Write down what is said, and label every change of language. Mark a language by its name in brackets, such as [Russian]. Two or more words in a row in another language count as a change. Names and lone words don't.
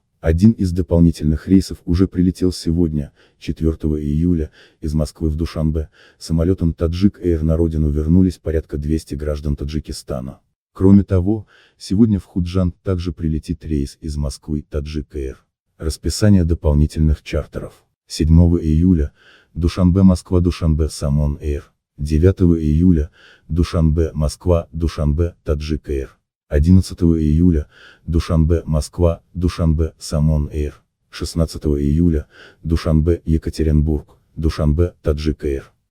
[Russian] Один из дополнительных рейсов уже прилетел сегодня, 4 июля, из Москвы в Душанбе. Самолетом Таджик Air на родину вернулись порядка 200 граждан Таджикистана. Кроме того, сегодня в Худжанд также прилетит рейс из Москвы Таджик Air. Расписание дополнительных чартеров. 7 июля, Душанбе-Москва, Душанбе, Самон Air. 9 июля, Душанбе, Москва, Душанбе, Таджик Air. 11 июля, Душанбе, Москва, Душанбе, Самон Air. 16 июля, Душанбе, Екатеринбург, Душанбе, Таджик Air.